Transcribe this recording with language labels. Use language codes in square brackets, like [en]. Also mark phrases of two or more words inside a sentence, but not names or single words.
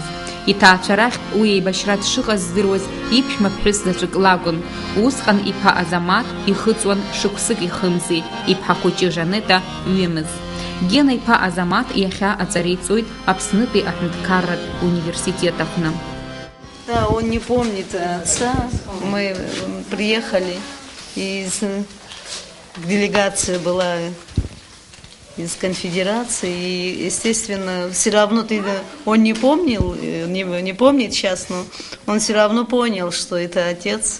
[ab] Иҭаацәа рахьтә уи еибашьра дшыҟаз здыруаз иԥшәма ԥҳәыс заҵәык лакәын. Усҟан иԥа Азамаҭ ихыҵуан шықәсык ихымзи, иԥҳа хәыҷы Жанета ҩымыз. Гена иԥа Азамаҭ иахьа аҵара иҵоит Аԥснытәи аҳәынҭқарратә университет аҟны. [ru] Да, он не помнит отца. Мы приехали, делегация была из конфедерации, и, естественно, все равно он не помнил, не помнит сейчас, но он все равно понял, что это отец.